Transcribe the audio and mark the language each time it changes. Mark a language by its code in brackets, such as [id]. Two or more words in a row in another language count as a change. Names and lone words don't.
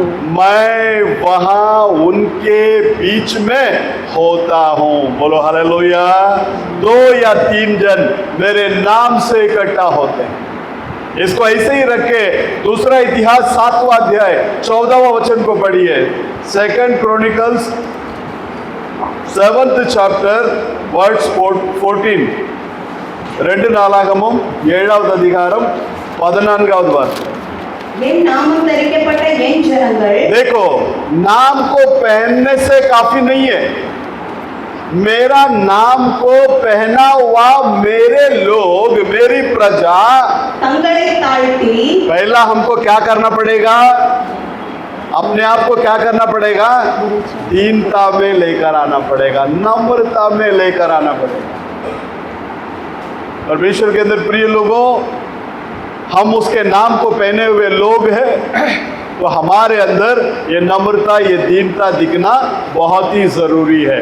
[hi] मैं वहां उनके बीच में होता हूँ। बोलो हालेलुया। 2 या 3 जन मेरे नाम से इकट्ठा होते हैं। इसको ऐसे ही रखे। दूसरा इतिहास 7वां अध्याय 14वां वचन को पढ़िए। [en] 2 Chronicles 7th chapter verse 14. [ta] 2 நாளாகமம் 7வது அதிகாரம் 14வது வார்த்தை। என் நாமம் தரிக்கப்பட்ட என் ஜனங்கள், [hi] देखो, नाम को पहनने से काफी नहीं है। मेरा नाम को पहना हुआ मेरे लोग, मेरी प्रजा, [ta] தங்களை தாழ்த்தி, [hi] पहला हमको क्या करना पड़ेगा? अपने आप को क्या करना पड़ेगा? दीनता में लेकर आना पड़ेगा, नम्रता में लेकर आना पड़ेगा। परमेश्वर के अंदर प्रिय लोगों, हम उसके नाम को पहने हुए लोग हैं, तो हमारे अंदर ये नम्रता, ये दीनता दिखना बहुत ही जरूरी है।